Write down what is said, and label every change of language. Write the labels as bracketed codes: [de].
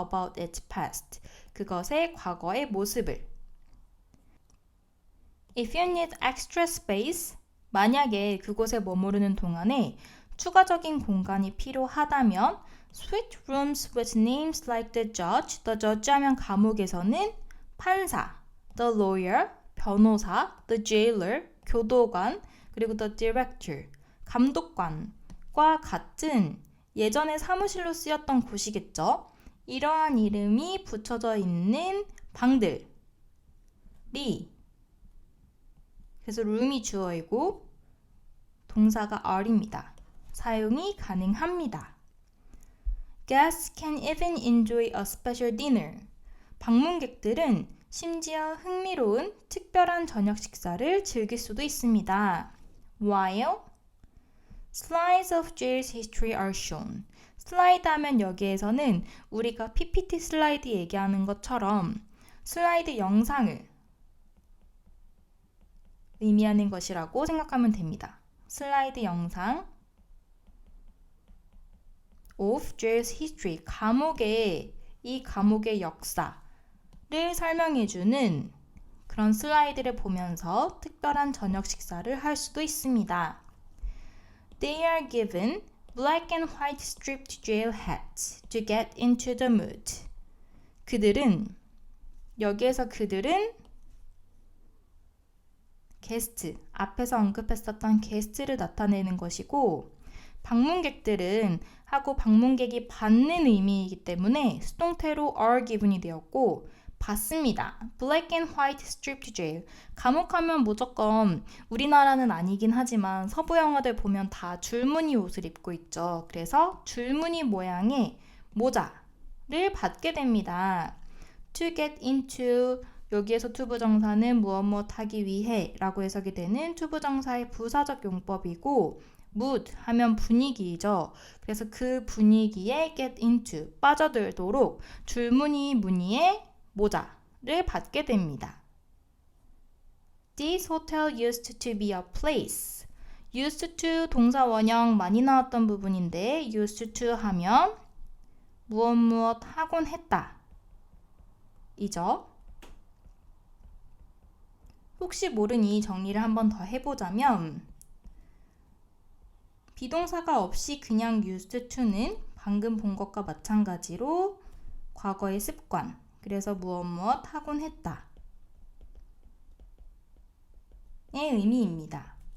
[en] about its past [ko] 그것의 과거의 모습을 [en] If you need extra space [ko] 만약에 그곳에 머무르는 동안에 추가적인 공간이 필요하다면 [en] switch rooms with names like the judge [ko] 하면 감옥에서는 판사, [en] the lawyer, [ko] 변호사, [en] the jailer, [ko] 교도관, 그리고 [en] the director, [ko] 감독관과 같은 예전에 사무실로 쓰였던 곳이겠죠. 이러한 이름이 붙여져 있는 방들이 그래서 room이 주어이고 동사가 are입니다. 사용이 가능합니다. [en] Guests can even enjoy a special dinner. [ko] 방문객들은 심지어 흥미로운 특별한 저녁 식사를 즐길 수도 있습니다. [en] While slides of jail's history are shown. [ko] 슬라이드 하면 여기에서는 우리가 PPT 슬라이드 얘기하는 것처럼 슬라이드 영상을 의미하는 것이라고 생각하면 됩니다. 슬라이드 영상 [en] of jail's history, [ko] 이 감옥의 역사를 설명해주는 그런 슬라이드를 보면서 특별한 저녁 식사를 할 수도 있습니다. [en] They are given black and white striped jail hats to get into the mood. [ko] 여기에서 그들은 게스트, 앞에서 언급했었던 게스트를 나타내는 것이고 방문객들은 하고 방문객이 받는 의미이기 때문에 수동태로 are given이 되었고 받습니다. [en] Black and white striped jail. [ko] 감옥하면 무조건 우리나라는 아니긴 하지만 서부 영화들 보면 다 줄무늬 옷을 입고 있죠. 그래서 줄무늬 모양의 모자를 받게 됩니다. To get into 여기에서 to 부정사는 무엇 하기 위해 라고 해석이 되는 to 부정사의 부사적 용법이고 mood 하면 분위기이죠. 그래서 그 분위기에 [en] get into [ko] 빠져들도록 줄무늬 무늬의 모자를 받게 됩니다. [en] This hotel used to be a place. [ko] used to 동사 원형 많이 나왔던 부분인데 used to 하면 무엇 하곤 했다 이죠. 혹시 모르니 정리를 한번 더 해보자면 비동사가 없이 그냥 used to는 방금 본 것과 마찬가지로 과거의 습관 그래서 무엇 하곤 했다 의 의미입니다.